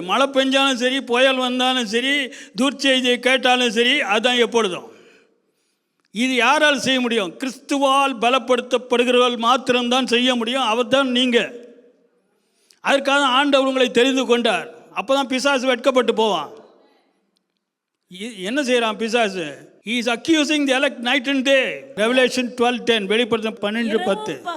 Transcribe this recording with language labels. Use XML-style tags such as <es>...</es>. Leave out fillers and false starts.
<ta>மழை பெஞ்சாலும் சரி, புயல் வந்தாலும் சரி, துர்ச்செய்தியை கேட்டாலும் சரி, அதுதான் எப்பொழுதும். இது யாரால் செய்ய முடியும்? கிறிஸ்துவால் பலப்படுத்தப்படுகிறவர்கள் மாத்திரம்தான் செய்ய முடியும். அவர் தான் நீங்கள். அதற்காக ஆண்டவர் உங்களை தெரிந்து கொண்டார். அப்போ தான் பிசாசு வெட்கப்பட்டு போவான். என்ன செய்கிறான் பிசாசு?</ta> <en>He is accusing the elect night and day.</en> <ta>Revelation 12:10, வெளிப்படுத்தல் 12:10.</ta>